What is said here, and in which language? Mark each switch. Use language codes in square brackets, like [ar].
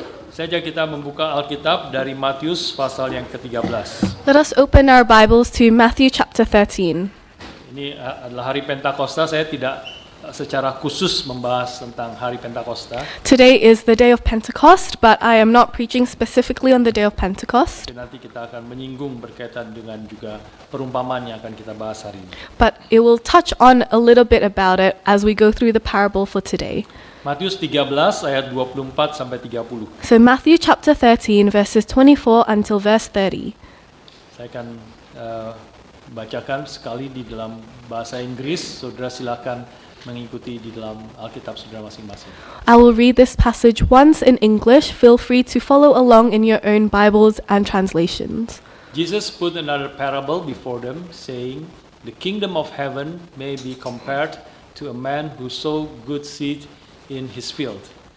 [id] Saja kita membuka Alkitab dari Matius pasal yang ke-13. [en] Let us open our Bibles to Matthew chapter 13. [id] Ini adalah hari Pentakosta. Saya tidak secara khusus membahas tentang hari Pentakosta. [en] Today is the day of Pentecost, but I am not preaching specifically on the day of Pentecost. [id] Nanti kita akan menyinggung berkaitan dengan juga perumpamaan yang akan kita bahas hari ini. [en] But it will touch on a little bit about it as we go through the parable for today. [id] Matius 13 ayat 24 sampai 30. [en] So Matthew chapter 13 verses 24 until verse 30. [id] Saya akan bacakan sekali di dalam bahasa Inggris. Saudara silakan mengikuti di dalam Alkitab saudara masing-masing. [en] I will read this passage once in English. Feel free to follow along in your own Bibles and translations. Jesus put another parable before them, saying, "The kingdom of heaven may be compared to a man who sowed good seed in his field.